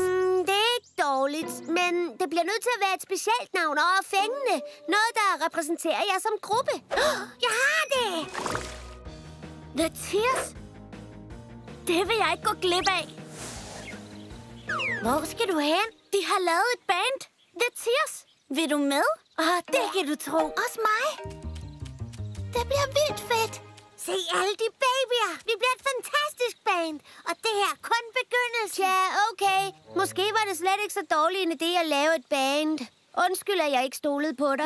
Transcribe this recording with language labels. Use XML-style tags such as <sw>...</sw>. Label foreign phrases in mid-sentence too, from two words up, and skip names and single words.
<da>Det er ikke dårligt, men det bliver nødt til at være et specielt navn og fængende. Noget, der repræsenterer jer som gruppe. Jeg har det!</da> <en>The Tears?</en> <da>Det vil jeg ikke gå glip af. Hvor skal du hen? De har lavet et band. The Tears. Vil du med? Det kan du tro. Også mig. Det bliver vildt fedt. Se alle de babyer. Vi bliver et fantastisk band. Og det her er kun begyndelsen. Ja, okay. Måske var det slet ikke så dårlig en idé at lave et band. Undskyld, at jeg ikke stolede på dig.</da>